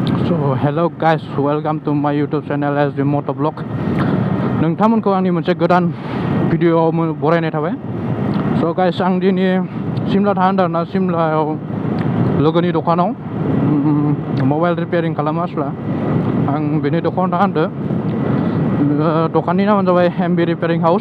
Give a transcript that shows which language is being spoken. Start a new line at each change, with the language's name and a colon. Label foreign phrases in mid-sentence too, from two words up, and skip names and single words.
English: So hello guys, welcome to my YouTube channel as the Moto Vlog.
Bodo: नोंथांमोनखौ आंनि मोनसे गोदान भिडिअआव बरायनाय थाबाय.
English: So guys,
Bodo: आं दिनै सिमला थांदों आरोना. सिमलायाव लोगोनि दखानाव
English: mobile repairing
Bodo: खालामो आसला. आं बेनि दखानाव थांदों. दखाननि नामानो जाबाय MB रिपेयारिं हाउस.